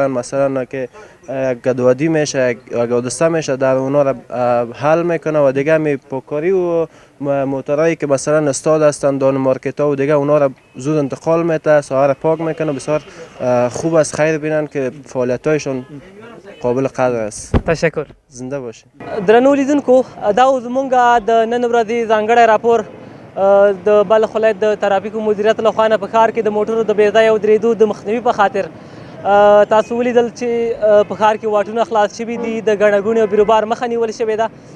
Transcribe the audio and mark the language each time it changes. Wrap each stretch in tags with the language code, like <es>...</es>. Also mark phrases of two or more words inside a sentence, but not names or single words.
<fa>مثلا که گدوادی میشه، گودسته میشه، در اونا رو حل میکنه و دیگه همی پوکاری و موترایی که مثلا استاد هستن دان مارکت ها و دیگه اونا رو زود انتقال میده، ساعت پاک میکنه. بسیار خوب است، خیر بینن که فعالیت هایشون قابل قدر است. تشکر. زنده باشین.</fa> <ps>درنو لیدونکو دا زمونږ د نن ورځې ځانګړی راپور د بلخ ولایت د ترافیکو مدیریت له خوا نه په ښار کې د موټرو د بې ځایه ودرېدو د مخنیوي په خاطر تاسو ولیدل چې په ښار کې واټونه خلاص شوي دي، د ګڼه ګوڼې او بیروبار مخه نیول شوې ده.</ps>